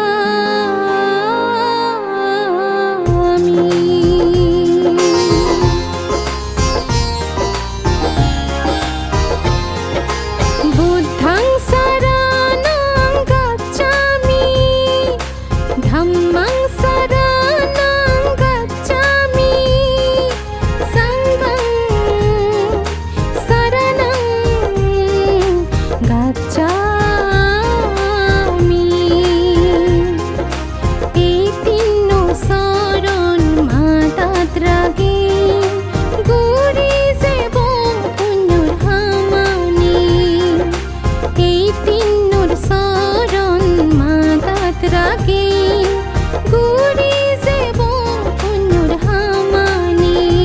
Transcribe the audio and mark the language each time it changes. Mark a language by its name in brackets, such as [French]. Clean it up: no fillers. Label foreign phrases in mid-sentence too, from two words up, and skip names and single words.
[Pali] बुद्धं शरणं गच्छामि धम्मं शरणं गच्छामि संघं शरणं गच्छामि। [Chittagonian] এই তিন শরণ মাতাত রাগে গুরি সেব পুণ্যর হামানি। এই তিন শরণ মাতাত রাগে গুরি সেব পুণ্যর হামানি।